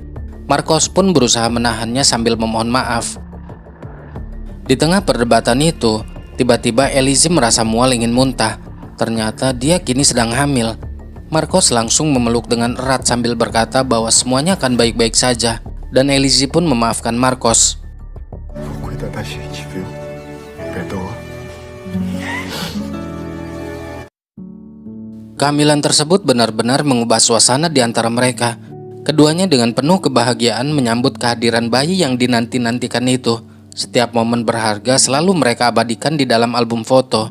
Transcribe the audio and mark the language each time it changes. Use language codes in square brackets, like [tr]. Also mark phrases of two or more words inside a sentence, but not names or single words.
[id] Marcos pun berusaha menahannya sambil memohon maaf. Di tengah perdebatan itu, tiba-tiba Elise merasa mual ingin muntah. Ternyata dia kini sedang hamil. Marcos langsung memeluk dengan erat sambil berkata bahwa semuanya akan baik-baik saja. Dan Elise pun memaafkan Marcos. [pt] Cuida da gente, viu? Perdoa. [id] Kehamilan tersebut benar-benar mengubah suasana di antara mereka. Keduanya dengan penuh kebahagiaan menyambut kehadiran bayi yang dinanti-nantikan itu. Setiap momen berharga selalu mereka abadikan di dalam album foto.